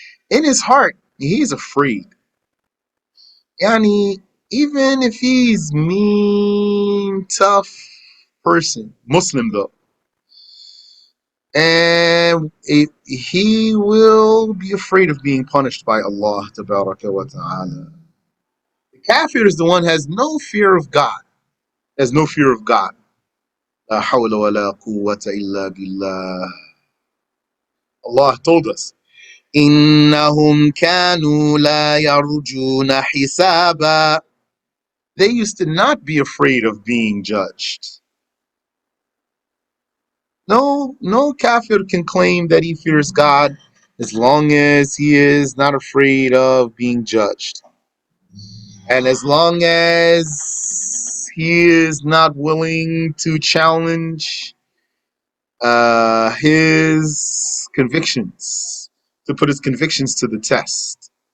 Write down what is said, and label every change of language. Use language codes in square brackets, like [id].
[en] In his heart, he's afraid. Yani, even if he's mean, tough person, Muslim though, and he will be afraid of being punished by Allah tabaraka wa ta'ala. The kafir is the one who has no fear of God, has no fear of God. [ar] La hawla wa la quwwata illa billah. [en] Allah told us, [ar] إِنَّهُمْ كَانُوا لَا يَرْجُونَ حِسَابًا. [en] They used to not be afraid of being judged. No kafir can claim that he fears God as long as he is not afraid of being judged. And as long as he is not willing to challenge his convictions, to put his convictions to the test.